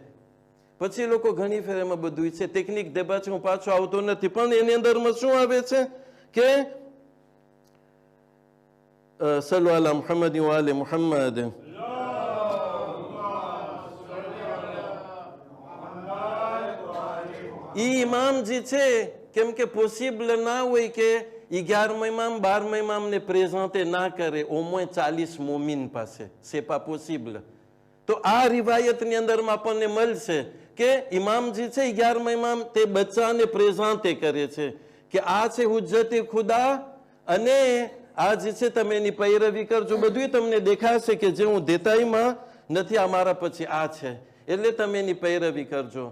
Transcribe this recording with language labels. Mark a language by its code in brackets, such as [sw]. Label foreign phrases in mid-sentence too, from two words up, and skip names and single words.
[gu] પછી લોકો ઘણી ફેર એમાં બધું છે, ટેકનિક દેબા છે, હું પાછો આવતો નથી, પણ એની અંદરમાં શું આવે છે કે [ar] صلوا على محمد و آل محمد. [gu] ઈ ઇમામ જે છે, કેમ કે પોસિબલ ના હોય કે 11મા ઇમામ 12મા ઇમામને પ્રેઝન્ટે ના કરે, ઓમોય 40 મોમિન પાસે, [fr] c'est pas possible. [gu] તો આ રિવાયતની અંદરમાં આપણને મળશે કે ઇમામ જે છે 11મા ઇમામ તે બચ્ચાને પ્રેઝન્ટે કરે છે, કે આ છે હુજ્જતે ખુદા, અને આ જે છે તમે એની પૈરવી કરજો. બધું તમને દેખાશે કે જે હું દેતાઈમાં નથી, આ મારા પછી આ છે, એટલે તમે એની પૈરવી કરજો.